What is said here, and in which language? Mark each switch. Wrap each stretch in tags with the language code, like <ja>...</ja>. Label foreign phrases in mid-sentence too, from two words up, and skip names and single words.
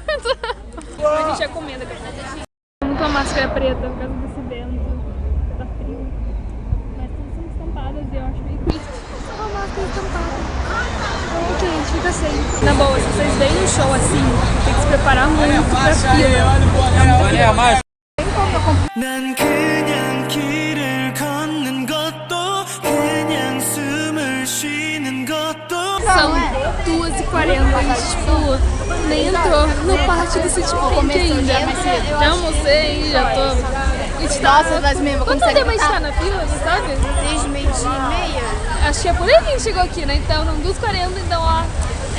<pt>A gente ia comendo agora. Com a máscara preta por causa desse vento, tá frio. Mas todas são estampadas e eu acho meio triste. Só uma máscara estampada. Ok, a gente fica sem. Na boa, se vocês veem um show assim, tem que se preparar muito pra fila.</pt> <ko>난 그냥 길을 걷는 것도 그냥 숨을 쉬는 것도</ko> <pt>40, a gente, tipo, nem entrou no pátio do City Bank ainda. Já almocei, já tô... Nossa, mas mesmo, quanto tempo a gente tá na fila, você sabe? Desde meio-dia e meia. Acho que é por aí que a gente chegou aqui, né? Então, não dos 40, então, ó, né?</pt>